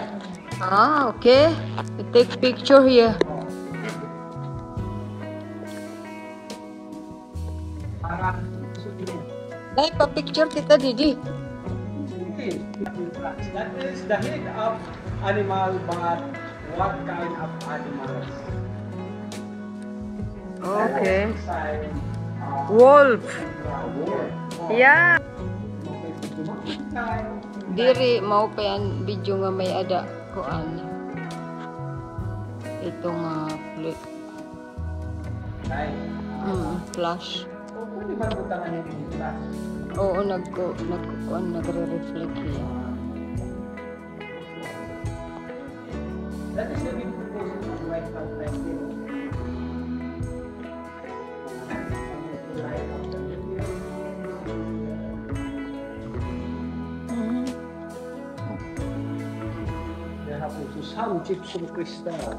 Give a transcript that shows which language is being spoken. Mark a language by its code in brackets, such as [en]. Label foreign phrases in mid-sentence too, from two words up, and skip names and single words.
[en] Ah, okay. We take picture here. [war] Dahil pa picture kita, Didi. [en] That is the head of animal, but what kind of animals? Okay. Wolf. Yeah. [war] Diri mau pa yan video nga may ada kuan. Ito nga flash. Oo, nagre-reflect yan. [en] That is the big proposal of white calcite. There have also some gypsum crystals.